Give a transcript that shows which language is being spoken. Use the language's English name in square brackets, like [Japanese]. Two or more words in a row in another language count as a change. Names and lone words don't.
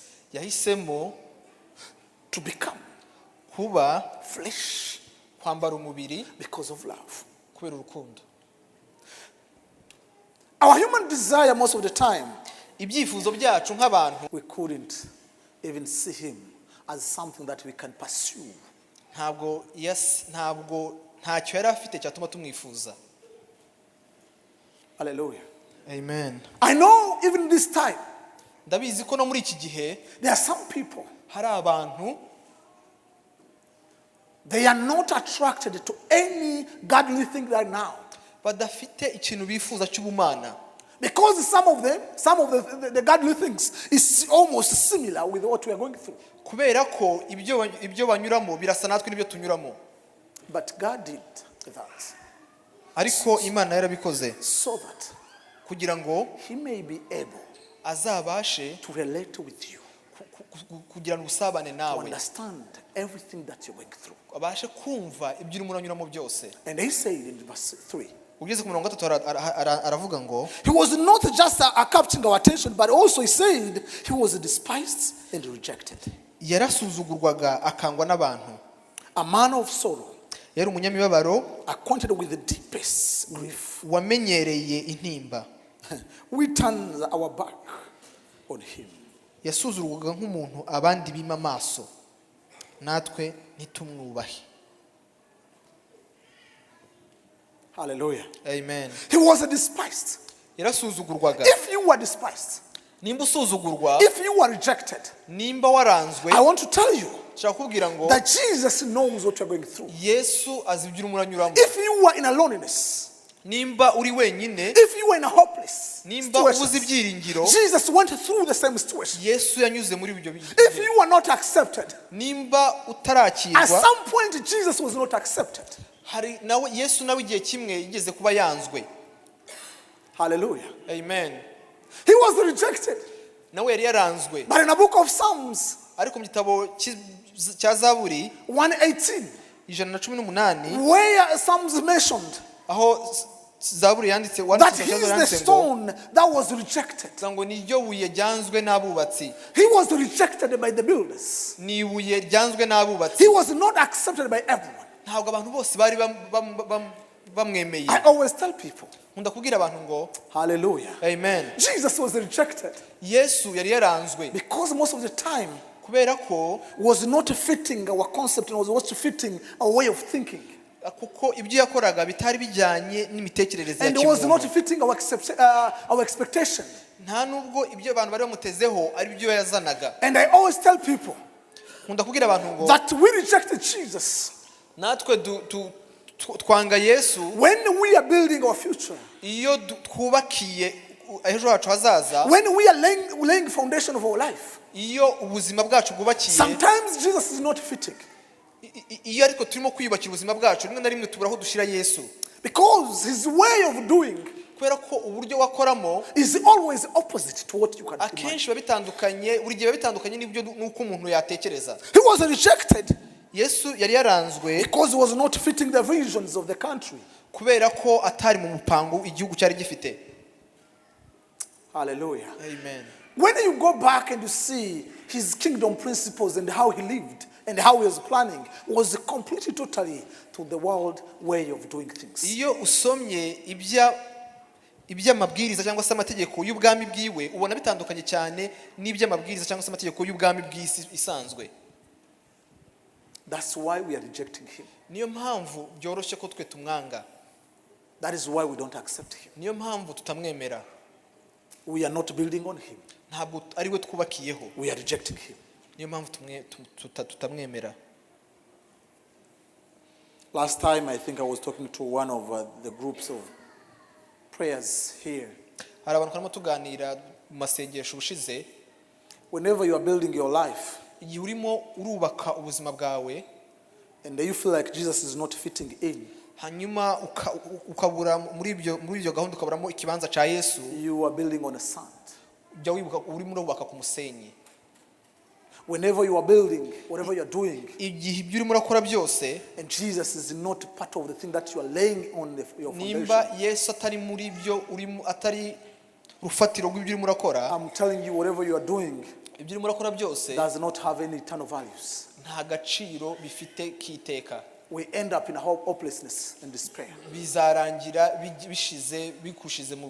[Kinyarwanda] Yahisemo [English] to become [Kinyarwanda] kuba [English] flesh [Kinyarwanda] kwambara umubiri [English] because of love. [Kinyarwanda] kubera urukundo. [English] Our human desire most of the time, [Kinyarwanda] Ibyifuzo byacu nk'abantu [English] we couldn't even see him as something that we can pursue. [Kinyarwanda] ntacyo yari afite cyatuma tumwifuza. Hallelujah. Amen. [English] I know even this time, [Kinyarwanda] Ndabizi ko no muri iki gihe [English] there are some people, [Kinyarwanda] hari abantu [English] they are not attracted to any godly thing right now. [Kinyarwanda] badafite ikintu bifuza cy'ubumana. [English] Because some of the godly things is almost similar with what we are going through. [Kinyarwanda] Kubera ko ibyo banyuramo birasa natwe n'ibyo tunyuramo. [English] But God did that. [Kinyarwanda] Ariko Imana yarabikoze [English] So that [Kinyarwanda] kugira ngo [English] he may be able [Kinyarwanda] azabashe [English] to relate with you, [Kinyarwanda] kugirana ubusabane [English] to [Kinyarwanda] nawe, [English] understand everything that you're going through. [Kinyarwanda] abashe kumva ibyo urimo uranyuramo byose. [English] And he said in verse 3, [Kinyarwanda] Ugeze ku mirongo 3 aravuga ngo [English] he was not just capturing our attention, but also he said he was despised and rejected. [Kinyarwanda] yarasuzugurwaga akangwa n'abantu. [English] A man of sorrow, [Kinyarwanda] Yari umunyamibabaro, [English] acquainted with the deepest grief. [Kinyarwanda] wamenyereye intimba. [English] We turn our back on him. [Kinyarwanda] Yasuzugurwaga nk'umuntu abandi bima amaso, natwe ntitumwubahe. Hallelujah. Amen. [English] He was despised. [Kinyarwanda] Yarasuzugurwaga. [English] If you were despised, [Kinyarwanda] Nimba usuzugurwa, [English] if you were rejected, [Kinyarwanda] nimba waranzwe, [English] I want to tell you [Kinyarwanda] nshaka kubwira ngo [English] that Jesus knows what you're going through. [Kinyarwanda] Yesu azi ibyo urimo uranyuramo. [English] If you were in a loneliness, [Kinyarwanda] Nimba uri wenyine, [English] if you were in a hopeless [Kinyarwanda] nimba ubuze [English] situation, [Kinyarwanda] ibyiringiro, [English] Jesus went through the same situation. [Kinyarwanda] Yesu yanyuze muri ibyo [English] If you were not accepted, [Kinyarwanda] nimba [English] at [Kinyarwanda] utarakirwa, [English] some point Jesus was not accepted. [Kinyarwanda] hari nawe Yesu nawe igihe kimwe yigeze kuba yanzwe. Hallelujah. Amen. [English] He was rejected. [Kinyarwanda] Nawe yari yaranzwe. [English] But in the book of Psalms [Kinyarwanda] Ariko mu gitabo cya Zaburi 118, 118, [English] where Psalms mentioned [Kinyarwanda] aho Zaburi yanditse [English] that he is the stone that was rejected. [Kinyarwanda] ngo niryo buye ryanzwe n'abubatsi. [English] He was rejected by the builders. [Kinyarwanda] Ni ibuye ryanzwe n'abubatsi. [English] He was not accepted by everyone. [Kinyarwanda] Ntabwo abantu bose bari bamwemeye. [English] I always tell people, [Kinyarwanda] Nkunda kubwira abantu ngo hallelujah, amen. [English] Jesus was rejected [Kinyarwanda] Yesu yari yaranzwe [English] because most of the time [Kinyarwanda] kubera ko [English] was not fitting our concept and was not fitting our way of thinking. [Kinyarwanda] kuko ibyo yakoraga bitari bijyanye n'imitekerereze ya [English] And was not [Kinyarwanda] kimuntu. [English] fitting our expectation. [Kinyarwanda] Nta nubwo ibyo abantu bari bamutezeho ari byo yazanaga. [English] And I always tell people [Kinyarwanda] Nkunda kubwira abantu ngo [English] that we rejected Jesus [Kinyarwanda] natwe twanga Yesu [English] when we are building our future. [Kinyarwanda] iyo twubakiye ejo hacu hazaza, [English] When we are laying foundation of our life. [Kinyarwanda] iyo ubuzima bwacu bwubakiye, [English] Sometimes Jesus is not fitting. [Kinyarwanda] iyo ariko turimo kwiyubakira ubuzima bwacu, rimwe na rimwe tubura aho dushyira Yesu, [English] Because his way of doing [Kinyarwanda] kubera ko uburyo wakoramo [English] is always opposite to what you can imagine. [Kinyarwanda] akenshi biba bitandukanye, buri gihe biba bitandukanye n'ibyo n'uko umuntu yatekereza. [English] He was rejected [Kinyarwanda] Yesu yari yaranzwe [English] because he was not fitting the visions of the country. [Kinyarwanda] kubera ko atari mu mupango igihugu cyari gifite. Hallelujah. Amen. [English] When you go back and you see his kingdom principles and how he lived and how he was planning, was completely totally to the world way of doing things. [Kinyarwanda] Iyo usomye iby'amabwiriza cyangwa se amategeko y'ubwami bwiwe, ubona bitandukanye cyane n'iby'amabwiriza cyangwa se amategeko y'ubwami bw'isi isanzwe. [English] That's why we are rejecting him. [Kinyarwanda] Niyo mpamvu byoroshye ko twe tumwanga. [English] That is why we don't accept him. [Kinyarwanda] niyo mpamvu tutamwemera. [English] We are not building on him. [Kinyarwanda] Ntabwo ari we twubakiyeho. [English] We are rejecting him. [Kinyarwanda] Niyo mpamvu tutamwemera. [English] Last time I think I was talking to one of the groups of prayers here. [Kinyarwanda] Hari abantu karimo tuganira mu masengesho ubushize. [English] Whenever you are building your life, [Kinyarwanda] igihe urimo urubaka ubuzima bwawe, [English] and you feel like Jesus is not fitting in, [Kinyarwanda] hanyuma ukabura muri ibyo gahunda ukaburamo ikibanza ca Yesu, [English] you are building on a sand. [Kinyarwanda] Jya wibuka urimo urubaka ku musenyi. [English] Whenever you are building, whatever you are doing, [Kinyarwanda] igihe ibyo urimo urakora byose, [English] and Jesus is not part of the thing that you are laying on your foundation, [Kinyarwanda] nimba Yesu atari muri byo urimo, atari rufatiro rw'ibyo urimo urakora, [English] I'm telling you, whatever you are doing [Kinyarwanda] ibyo urimo urakora byose [English] does not have any eternal values. [Kinyarwanda] nta gaciro bifite kiteka. [English] We end up in hopelessness and despair. [Kinyarwanda] Bizarangira bikushize mu